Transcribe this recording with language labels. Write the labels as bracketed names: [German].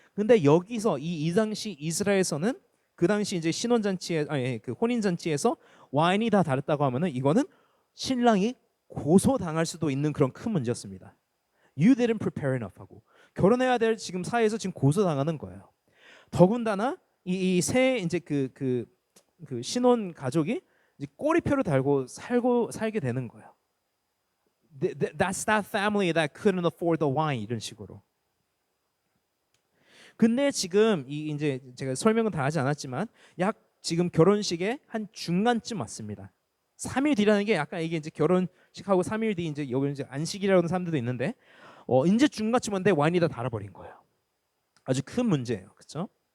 [Korean] 근데 여기서 이 당시 이스라엘에서는 그 당시 이제 그 혼인 잔치에서 와인이 다 달았다고 하면은 이거는 신랑이 고소당할 수도 있는 그런 큰 문제였습니다. [English] You didn't prepare enough [Korean] 하고 결혼해야 될 지금 사회에서 지금 고소당하는 거예요. 더군다나 이 새 이제 그 신혼 가족이 이제 꼬리표를 달고 살게 되는 거예요. [English] That's that family that couldn't afford the wine [Korean] 이런 식으로. 근데 지금 이제 제가 설명은 다 하지 않았지만 약 지금 결혼식의 한 중간쯤 왔습니다. 3일 뒤라는 게 약간 이게 이제 결혼식하고 3일 뒤 이제 여기 이제 안식이라고 하는 사람들도 있는데 이제 중간쯤 왔는데 와인이 다 달아버린 거예요. 아주 큰 문제예요. 그렇죠?